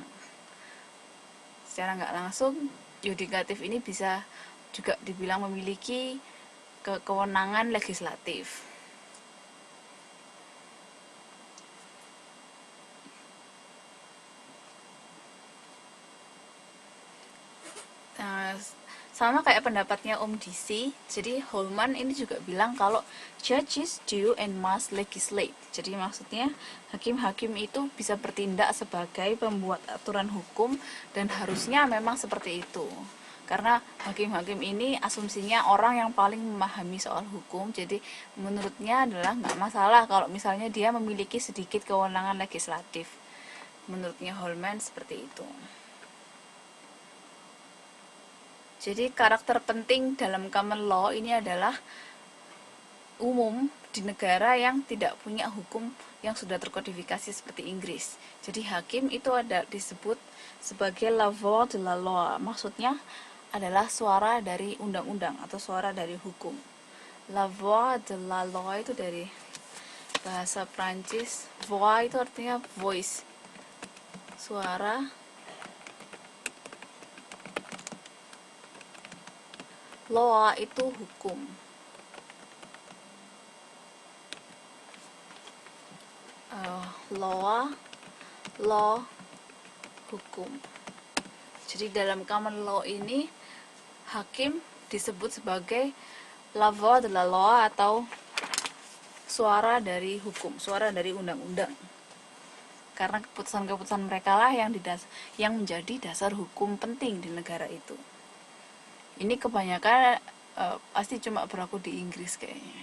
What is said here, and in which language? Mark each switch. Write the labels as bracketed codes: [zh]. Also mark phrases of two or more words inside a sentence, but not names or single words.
[id] Secara nggak langsung yudikatif ini bisa juga dibilang memiliki kewenangan legislatif. Sama kayak pendapatnya DC, jadi Holman ini juga bilang kalau [en] judges do and must legislate. [id] Jadi maksudnya hakim-hakim itu bisa bertindak sebagai pembuat aturan hukum dan harusnya memang seperti itu. Karena hakim-hakim ini asumsinya orang yang paling memahami soal hukum, jadi menurutnya adalah nggak masalah kalau misalnya dia memiliki sedikit kewenangan legislatif. Menurutnya Holman seperti itu. Jadi karakter penting dalam [en] common law [id] ini adalah umum di negara yang tidak punya hukum yang sudah terkodifikasi seperti Inggris. Jadi hakim itu disebut sebagai [fr] la voix de la loi. [id] Maksudnya adalah suara dari undang-undang atau suara dari hukum. [fr] La voix de la loi [id] itu dari bahasa Prancis. Voix itu artinya voice, suara. Law itu hukum. Law, hukum. Jadi dalam [en] common law [id] ini hakim disebut sebagai [fr] la voix de la loi [id] atau suara dari hukum, suara dari undang-undang. Karena keputusan-keputusan mereka lah yang menjadi dasar hukum penting di negara itu. Ini kebanyakan pasti cuma berlaku di Inggris kayaknya.